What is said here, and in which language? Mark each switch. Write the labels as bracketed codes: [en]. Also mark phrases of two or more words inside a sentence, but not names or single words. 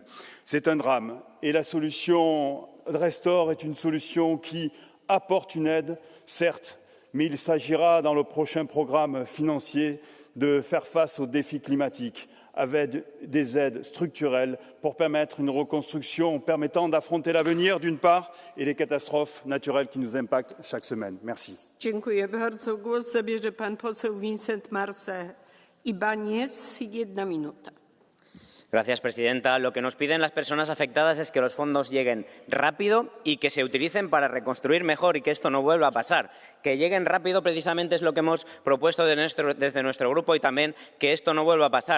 [fr] C'est un drame et la solution Restore est une solution qui apporte une aide, certes, mais il s'agira dans le prochain programme financier de faire face aux défis climatiques avec des aides structurelles pour permettre une reconstruction permettant d'affronter l'avenir d'une part et les catastrophes naturelles qui nous impactent chaque semaine. Merci. [pl] Dziękuję bardzo. Głos zabierze pan poseł Vincent Marce Ibáñez. 1 minuta. [es] Gracias, presidenta. Lo que nos piden las personas afectadas es que los fondos lleguen rápido y que se utilicen para reconstruir mejor y que esto no vuelva a pasar. Que lleguen rápido precisamente es lo que hemos propuesto desde nuestro grupo y también que esto no vuelva a pasar.